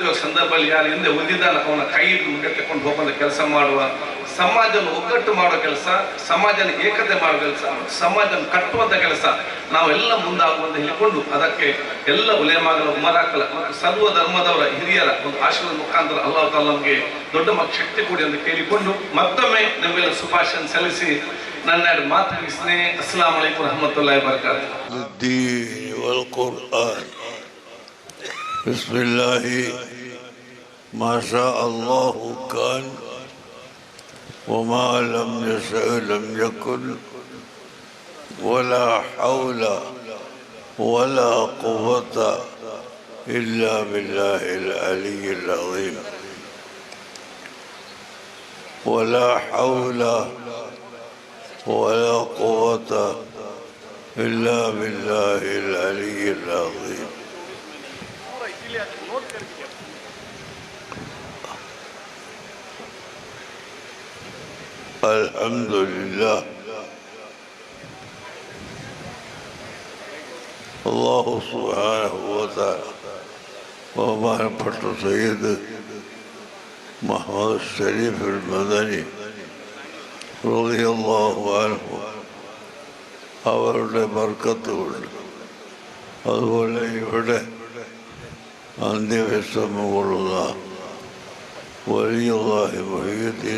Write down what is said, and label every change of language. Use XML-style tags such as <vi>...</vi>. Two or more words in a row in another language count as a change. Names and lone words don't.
<kn>ಹೋಗೋ ಸಂದರ್ಭದಲ್ಲಿ ಯಾರು ಹಿಂದೆ ಹೊಂದಿದ್ದಾನ ಅವನ ಕೈ ಮುಂದೆ ತಕೊಂಡು ಹೋಗುವಂಥ ಕೆಲಸ ಮಾಡುವ, ಸಮಾಜವನ್ನು ಒಗ್ಗಟ್ಟು ಮಾಡೋ ಕೆಲಸ, ಸಮಾಜನ ಏಕತೆ ಮಾಡೋ ಕೆಲಸ, ಸಮಾಜನ ಕಟ್ಟುವಂಥ ಕೆಲಸ ನಾವೆಲ್ಲ ಮುಂದಾಗುವಂತ ಹೇಳಿಕೊಂಡು ಅದಕ್ಕೆ ಎಲ್ಲ ಉಲೇಮಾಗಳ ಉಮರಾಕಲ ಮತ್ತು ಸರ್ವ ಧರ್ಮದವರ ಹಿರಿಯರ ಒಂದು ಆಶೀರ್ವಾದ ಮುಖಾಂತರ</kn> <ar>الله تعالى</ar> <kn>ನಮಗೆ ದೊಡ್ಡ ಶಕ್ತಿ ಕೊಡಿ ಅಂತ ಕೇಳಿಕೊಂಡು ಮತ್ತೊಮ್ಮೆ ನಮ್ಮೆಲ್ಲ ಶುಭಾಶಯ ಸಲ್ಲಿಸಿ ನನ್ನ ಮಾತು ಮುಗಿಸ್ತೇನೆ.</kn> <ar>السلام عليكم ورحمة الله وبركاته. بسم الله ما شاء الله كان وما لم يشأ لم يكن ولا حول ولا قوة إلا بالله العلي العظيم ولا حول ولا قوة إلا بالله العلي العظيم. الحمد لله. الله سبحانه وتعالى</ar> <ml>ബഹുമാനപ്പെട്ട സയ്യിദ് മുഹമ്മദ് ഷരീഫ് المدني</ml> <ar>رضي الله عنه</ar> <ml>അവരുടെ ബർക്കത്ത് കൊണ്ട് അതുപോലെ ഇവിടെ അന്ത്യവിശ്രമം കൊള്ളുന്ന വലിയുല്ലാഹി മുഹീദ്ദീൻ</ml>